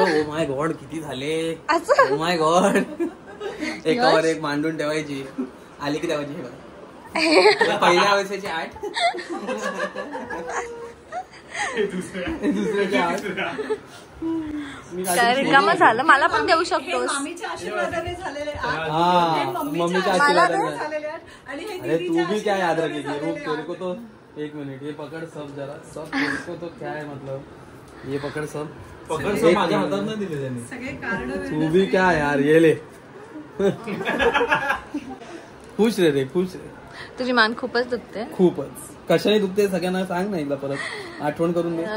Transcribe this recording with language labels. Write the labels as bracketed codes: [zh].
[mr] Oh my God किती झाले. Oh my God. एकावर एक मांडून ठेवायची, आली की ठेवायची. पहिल्या वर्षाची 8, दुसऱ्याच्या 8. काय रिकामं झालं, मला पण देऊ शकतोस. मम्मीच्या आशीर्वादाने झालेले मम्मीच्या आशीर्वादाने. [hi] अरे तू भी क्या याद रखेगी. रुक तेरे को तो 1 मिनिट ये पकड़ सब जरा सब. तेरे को तो क्या है मतलब ये पकड़ सब [mr] माझ्या हातात नाही दिले त्यांनी सगळे कारण. [hi] तू भी क्या यार ये ले. खुश रे खुश रे. [mr] तुझी मान खूपच दुखते. खूपच. कशाने दुखते सगळ्यांना सांग ना एकदा परत आठवण करून दे.